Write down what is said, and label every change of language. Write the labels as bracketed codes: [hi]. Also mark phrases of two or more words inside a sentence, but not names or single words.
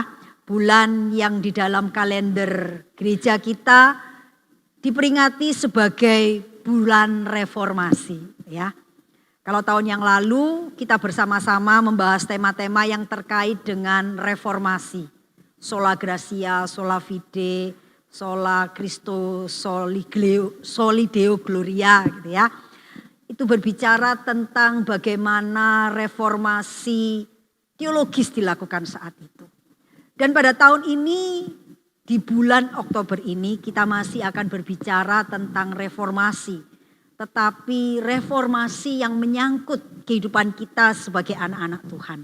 [id] Bulan yang di dalam kalender gereja kita diperingati sebagai bulan reformasi ya. Kalau tahun yang lalu kita bersama-sama membahas tema-tema yang terkait dengan reformasi. [la] Sola Gratia, Sola Fide, Sola Christo, Soli Deo Gloria gitu ya. [id] Itu berbicara tentang bagaimana reformasi teologis dilakukan saat itu. Dan pada tahun ini, di bulan Oktober ini kita masih akan berbicara tentang reformasi. Tetapi reformasi yang menyangkut kehidupan kita sebagai anak-anak Tuhan.